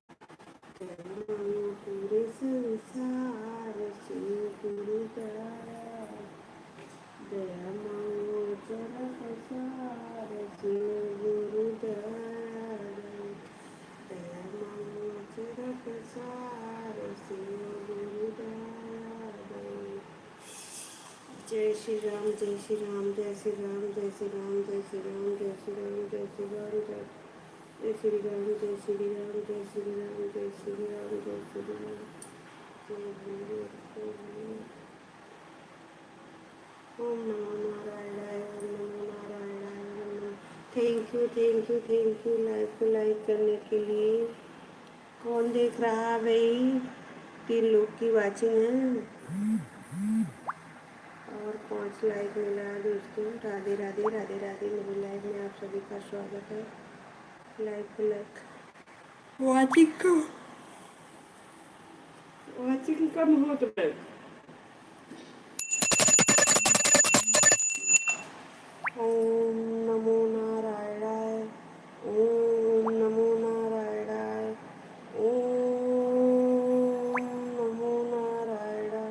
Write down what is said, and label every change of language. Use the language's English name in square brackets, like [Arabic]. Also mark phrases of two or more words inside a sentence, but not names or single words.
[Hindi] पूरे संसार, शिव गुरु दया, दया मांगो चर पसार, शिव गुरु दया, दया मांगो चर पसार, शिव गुरु दया। जय श्री राम, जय श्री राम, जय श्री राम, जय श्री राम, जय श्री राम, जय श्री राम, जय श्री राम, जय श्री राम, जय श्री राम, जय श्री राम, जय श्री राम, जय श्री राम, जय भोले, जय भोले। [Sanskrit] ओम नमो नारायणाय, ओम नमो नारायणाय, ओम नमो। [English] thank you, thank you, thank you [Hindi] लाइव को लाइक करने के लिए। कौन देख रहा है भाई? 3 लोग की वाचिंग है और 5 लाइक मिला है दोस्तों। राधे राधे, राधे राधे। मेरे लाइव में आप सभी का स्वागत है। लाइव को लाइक, वाचिंग कम हो तो [Sanskrit] ओम नमो नारायणाय, ओम नमो नारायणाय, ओम नमो नारायणाय,